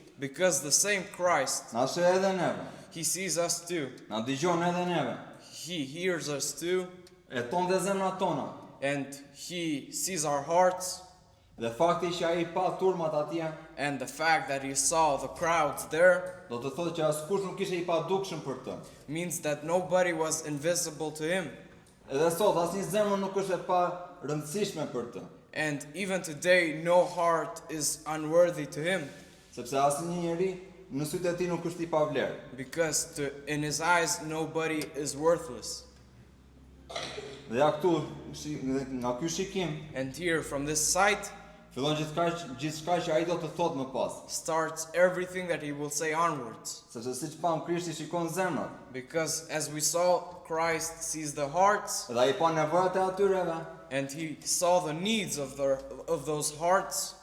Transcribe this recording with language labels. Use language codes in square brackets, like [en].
[en] because the same Christ, [sq] na sheh edhe neve, [en] he sees us too. [sq] na dëgjon edhe neve, [en] He hears us too, [sq] e ton dhe zemrat tona. [en] and he sees our hearts. [sq] Dhe fakti që ai pa turmat atje, [en] And the fact that he saw the crowds there [sq] do të thotë që askush nuk ishte I padukshëm për të. [en] means that nobody was invisible to him. [sq] Edhe sot asnjë zemër nuk është e pa rëndësishme për të, [en] And even today, no heart is unworthy to him, [sq] sepse asnjë njeri në sytë e tij nuk është I pavlerë. [en] because in his eyes, nobody is worthless. [sq] Dhe ja këtu nga ky shikim [en] And here, from this sight, [sq] fillon gjithçka që ai do të thotë më pas. [en] starts everything that he will say onwards. [sq] Sepse siç pam Krishti shikon zemrat, [en] Because as we saw, Christ sees the hearts, [sq] dhe ai pa nevojat e atyreve, [en] and he saw the needs of those hearts,